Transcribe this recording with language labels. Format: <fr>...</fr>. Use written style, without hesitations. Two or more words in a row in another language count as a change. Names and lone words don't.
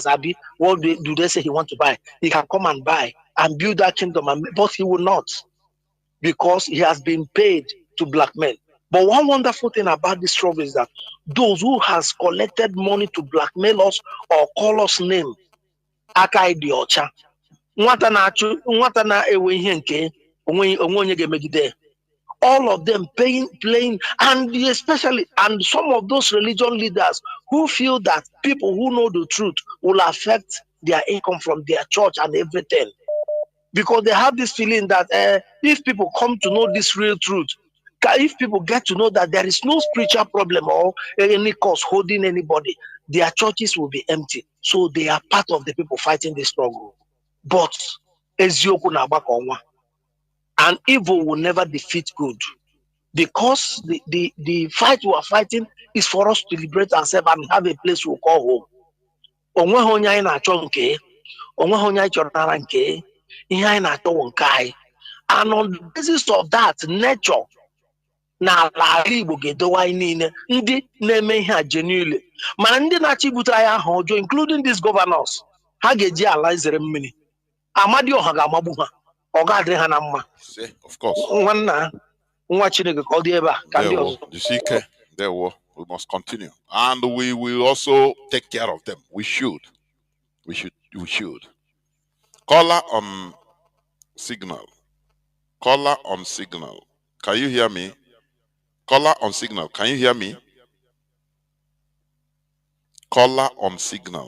<en>Abi, what do they say he want to buy? He can come and buy and build that kingdom, but he will not, because he has been paid to blackmail. But one wonderful thing about this struggle is that those who has collected money to blackmail us or call us name,</en> <ig>aka dị ọcha, nwata na-ewe ihe nke onwe onye ga-emegide,</ig> <en>all of them playing, and especially, and some of those religion leaders who feel that people who know the truth will affect their income from their church and everything, because they have this feeling that if people come to know this real truth, if people get to know that there is no spiritual problem or any cause holding anybody, their churches will be empty. So they are part of the people fighting this struggle.</en> <ig>But eziokwu na-agbakọ ọnwa,</ig> <en>and evil will never defeat good. because the fight we are fighting is for us to liberate ourselves and have a place we call home.</en> <ig>Onweghị onye anyị na-achọ nke, onweghị onye anyị chọrọ nara nke, ihe anyị na-achọ wụ nke anyị.</ig> <en>And on the basis of that,</en> <ig>nature na ala Igbo ga-edowe anyị niile ndị na-eme ihe a genuinely. Mana ndị na-achọ ibute anyị aha ọjọọ,</ig> <en>including these governors,</en> <ig>ha ga-eji ala izere mmiri. Amadioha ga-amagbu ha, ọ ga-adịrị ha na mma.</ig> <en>Of course.</en> <ig>Nwanna nwa Chineke ka ọ dị ebe a ka ndị ọzọ.</ig> <en>We must continue, and we will also take care of them. We should. Caller on signal. Caller on signal. Can you hear me? Caller on signal. Can you hear me? Caller on signal.</en>